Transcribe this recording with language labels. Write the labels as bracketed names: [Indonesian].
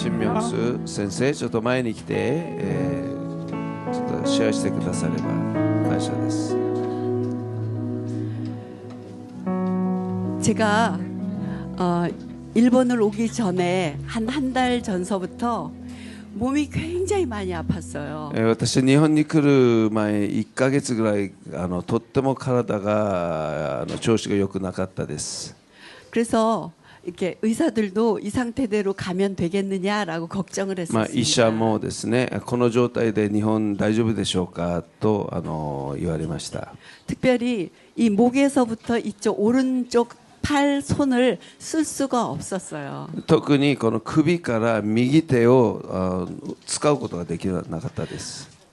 [Japanese] 신명수 선생, ちょっと前に来て、ちょっとシェアしてくだされば感謝です。 [Korean] 제가 일본을 오기 전에 한 달 전서부터 몸이 굉장히 많이 아팠어요. [Japanese] 私日本に来る前1ヶ月ぐらいとっても体が調子が良くなかったです。 [Korean] 그래서 이렇게 의사들도 이 상태대로 가면 되겠느냐라고 걱정을 まあ 했었습니다. [Japanese] 医者もですね、この状態で日本大丈夫でしょうかと言われました。 [Korean] 특별히 이 목에서부터 이쪽 오른쪽 팔 손을 쓸 수가 없었어요. [Japanese] 特にこの首から右手を使うことができなかったです。